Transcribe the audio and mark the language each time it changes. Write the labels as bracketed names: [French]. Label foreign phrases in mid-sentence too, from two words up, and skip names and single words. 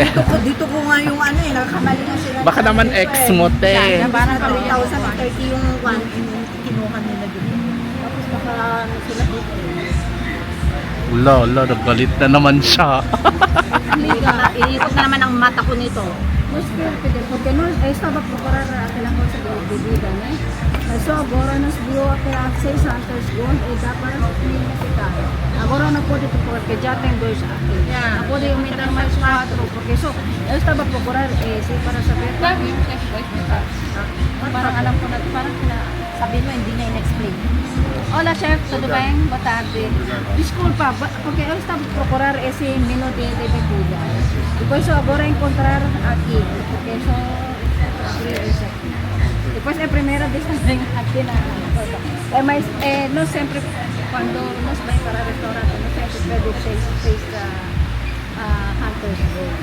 [Filipino] dito ko nga yung ano eh, nakakamali na sila. Baka naman ex mo, te. Parang 3,030 yung one, kinuha nila dito. Tapos baka ano sila dito. Lolo, nagalit na naman siya. Amiga, iniikot na naman ang mata ko nito. [Spanish] Nos pide, [Portuguese] porque nós estava procurando aquela coisa de bebida, né? Mas só agora nós viu aquela 600 gold e dá para ficar. Agora não pode procurar, porque já tem 2 aqui. [English] Yeah. [Portuguese] Não pode aumentar mais 4, porque só eu estava procurando para saber. [Filipino] Parang alam ko na, parang Sabi mo, hindi niya in-explain. [Spanish] Hola chef, [Portuguese] tudo bem? Boa tarde. Desculpa, porque eu estava procurando esse menu de bebida. Depois só agora encontrar aqui, porque só abrir esse aqui. Depois é a primeira vez também aqui na coisa. Mas nós sempre, quando nós vamos para o restaurante, nós sempre pedimos 6 da Hunter's Gold.